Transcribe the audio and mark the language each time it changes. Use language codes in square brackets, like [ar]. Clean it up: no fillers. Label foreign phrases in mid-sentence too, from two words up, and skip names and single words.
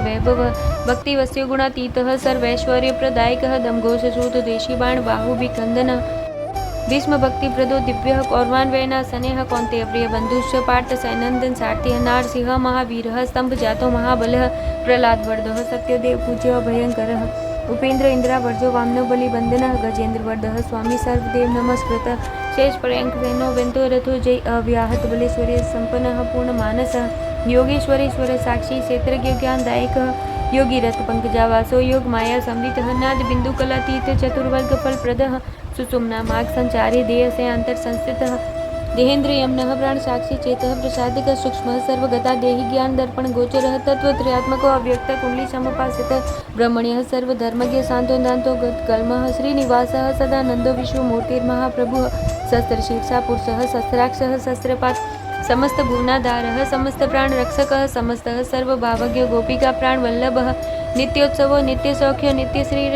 [sa] वैभव भक्तिवस्यो गुणातीतः सर्वैश्वर्यप्रदायकः दमघोषसूत देशीबाण बाहुभिकन्दनः भीष्म भक्ति प्रदो दिव्य कौरवान्वयना स्नेह कौन्तेय प्रिय बंधुश्च पार्थ सैनंदन सारथि नारसिंह महावीर स्तंभ जातो महाबल प्रहलाद वर्धो सत्यदेव पूज्य भयंकर उपेन्द्र इंद्रा वर्जो वामनो बलि बंदन गजेन्द्र वर्धः स्वामी सर्वदेव नमस्कृत शेष पर्यंक सेनो वेंतो रथो जय अव्याहत बलेश्वर्य संपन्न पूर्ण मानस योगेश्वरेश्वर साक्षी क्षेत्रज्ञ ज्ञानदायक योगी रथ पंकजावासो योग माया समृत नाद बिंदु कलातीत चतुर्वर्ग फल प्रद सुषुम्ना मार्ग संचारी देह से अंतर संस्थित देहेन्द्र यमन प्राण साक्षी चेत प्रसादिक सूक्ष्म सर्वगता देहि ज्ञान दर्पण गोचर तत्वत्रयात्मको अव्यक्त कुंडली समुपासित ब्रह्मण्य सर्वधर्मज्ञ शांतो दांतो गत्कल्म श्रीनिवास सदानंदो विश्वमूर्तिर्महाप्रभु शस्त्रशीर्षा पुरुषः शस्त्राक्षः शस्त्रपात समस्त भुवनाधारः समस्त प्राण रक्षकः समस्त सर्वभावज्ञ गोपिका प्राण वल्लभः नित्योत्सवो नित्य सौख्य नित्य श्रीर